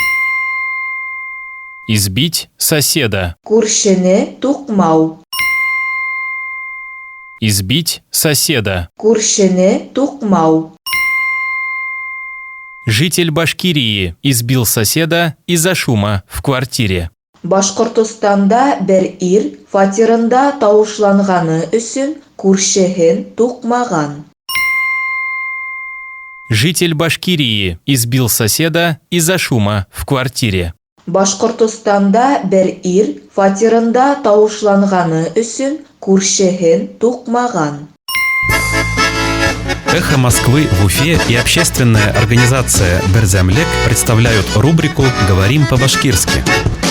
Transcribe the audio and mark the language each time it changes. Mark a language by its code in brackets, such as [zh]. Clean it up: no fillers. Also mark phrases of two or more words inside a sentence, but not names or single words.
[ru] Избить соседа. [ba] Күршене тукмау. [ru] Избить соседа. [ba] Күршене тукмау. [ru] Житель Башкирии избил соседа из-за шума в квартире. [ba] Башкортостанда бер ир фатирында тавышланганы өчен күршеһен тукмаган. [ru] Житель Башкирии избил соседа из-за шума в квартире. [ba] Башкортостанда бер ир фатирында тавышланганы өчен күршеһен тукмаган. [ru] «Эхо Москвы» в Уфе и общественная организация «Берзямлек» представляют рубрику «Говорим по-башкирски».